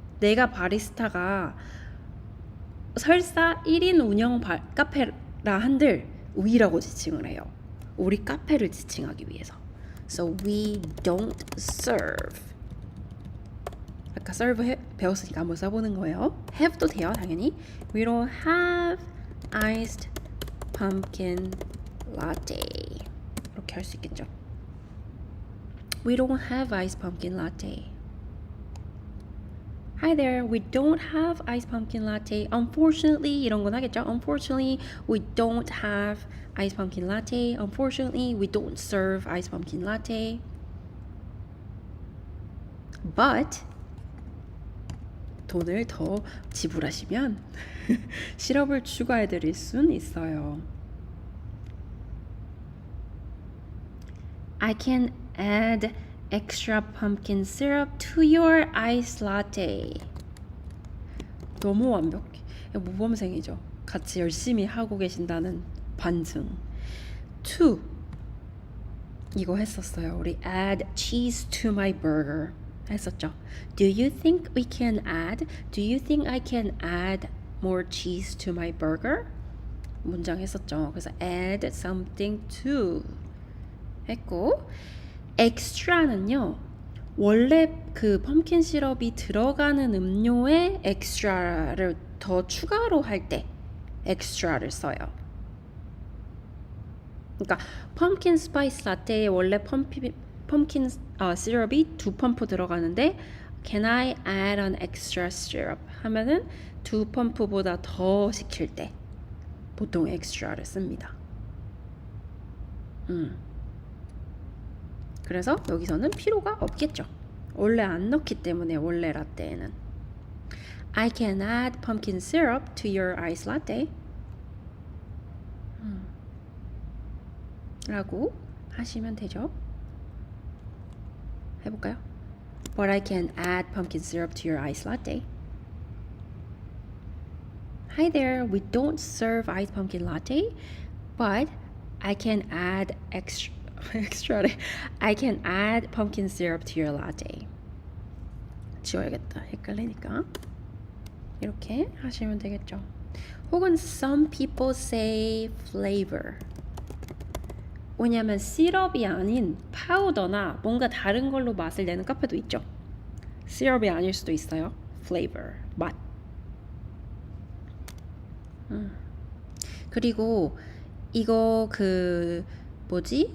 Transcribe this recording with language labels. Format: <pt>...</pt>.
<ko>내가 바리스타가 설사 1인 운영 카페라 한들 we라고 지칭을 해요. 우리 카페를 지칭하기 위해서.</ko> <en>So we don't serve.</en> <ko>아까 serve 배웠으니까 한번 써보는 거예요. have도 돼요, 당연히.</ko> <en>We don't have iced pumpkin latte.</en> <ko>이렇게 할 수 있겠죠.</ko> <en>We don't have iced pumpkin latte. Hi there, we don't have iced pumpkin latte. Unfortunately,</en> <ko>이런 건 하겠죠.</ko> <en>Unfortunately, we don't have iced pumpkin latte. Unfortunately, we don't serve iced pumpkin latte. But</en> <ko>돈을 더 지불하시면 시럽을 추가해 드릴 순 있어요.</ko> <en>I can add extra pumpkin syrup to your iced latte.</en> <ko>너무 완벽해. 모범생이죠. 같이 열심히 하고 계신다는 반증. To 이거 했었어요. 우리</ko> <en>add cheese to my burger</en> <ko>했었죠.</ko> <en>Do you think we can add? Do you think I can add more cheese to my burger?</en> <ko>문장 했었죠. 그래서 add something to 했고 extra는요. 원래 그 펌킨 시럽이 들어가는 음료에 extra를 더 추가로 할 때 extra를 써요. 그러니까 펌킨 스파이스 라떼에 원래 펌킨 시럽이 2펌프 들어가는데</ko> <en>Can I add an extra syrup?</en> <ko>하면은 2펌프보다 더 시킬 때 보통 extra를 씁니다. 그래서 여기서는 필요가 없겠죠. 원래 안 넣기 때문에 원래 라떼에는</ko> <en>I can add pumpkin syrup to your iced latte</en> <ko>라고 하시면 되죠. 해볼까요?</ko> <en>But I can add pumpkin syrup to your iced latte. Hi there, we don't serve iced pumpkin latte, but I can add extra. I can add pumpkin syrup to your latte.</en> <ko>지워야겠다. 헷갈리니까. 이렇게 하시면 되겠죠.</ko> <en>혹은 some people say flavor.</en> <ko>왜냐면 시럽이 아닌 파우더나 뭔가 다른 걸로 맛을 내는 카페도 있죠. 시럽이 아닐 수도 있어요. flavor, 맛. 그리고 이거 그 뭐지?</ko>